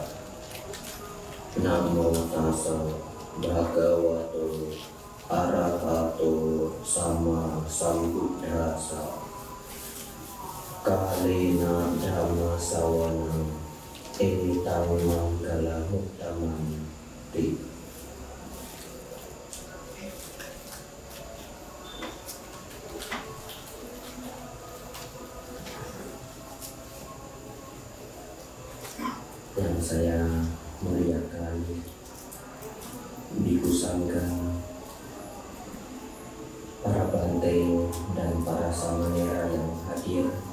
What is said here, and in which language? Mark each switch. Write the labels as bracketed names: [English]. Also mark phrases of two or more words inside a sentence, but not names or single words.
[Pali] Namo tassa bhagavato arahato sama sambuddhassa. Kalena dhamma sawana etang manggala uttamam ti. [Indonesian] Yang saya muliakan Biku Sangga, para bante dan para samanera yang hadir,